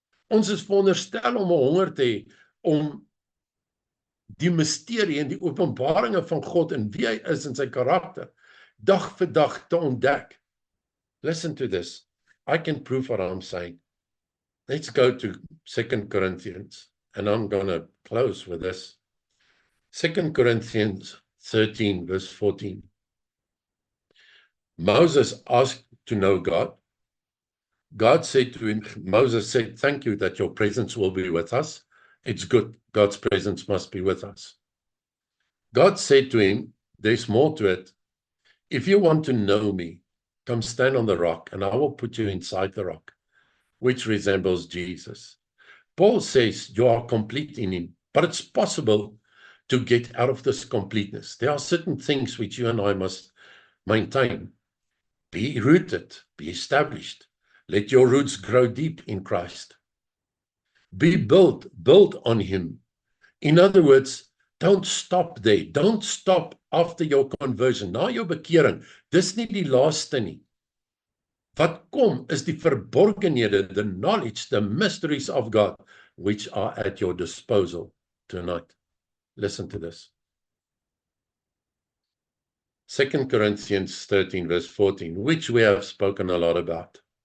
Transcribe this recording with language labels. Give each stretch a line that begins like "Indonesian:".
Afrikaans: Ons is veronderstel om 'n honger te hê om die misterie en die openbaringe van God en wie hy is en sy karakter dag vir dag te ontdek.
English: Listen to this. I can prove what I'm saying. Let's go to 2 Corinthians, and I'm going to close with this. 2 Corinthians 13, verse 14. Moses asked to know God. God said to him, Moses said, thank you that your presence will be with us. It's good. God's presence must be with us. God said to him, there's more to it. If you want to know me, come stand on the rock, and I will put you inside the rock, which resembles Jesus. Paul says you are complete in Him, but it's possible to get out of this completeness. There are certain things which you and I must maintain. Be rooted, be established. Let your roots grow deep in Christ. Be built on Him. In other words, don't stop there. Don't stop after your conversion.
Afrikaans: Na jou bekering, dis nie die laaste nie. Wat kom is die verborgenhede,
English: the knowledge, the mysteries of God, which are at your disposal tonight. Listen to this. 2 Corinthians 13, verse 14, which we have spoken a lot about.